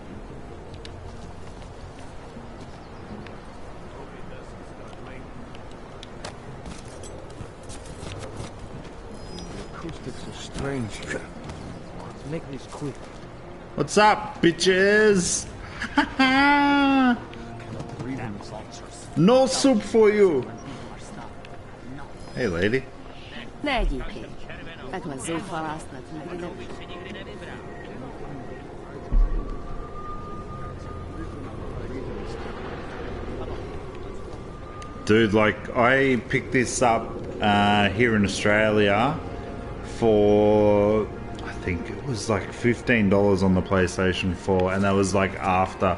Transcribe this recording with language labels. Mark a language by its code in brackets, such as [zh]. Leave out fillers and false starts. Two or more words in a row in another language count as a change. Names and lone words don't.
[en] The acoustics are strange here. Let's make this quick. What's up, bitches? No soup for you. Hey, lady. [cs] Ne díky. Takhle zoufalá snad nikdy nebudu. [en] Dude, like, I picked this up here in Australia for, I think it was like $15 on the PlayStation 4, and that was like after.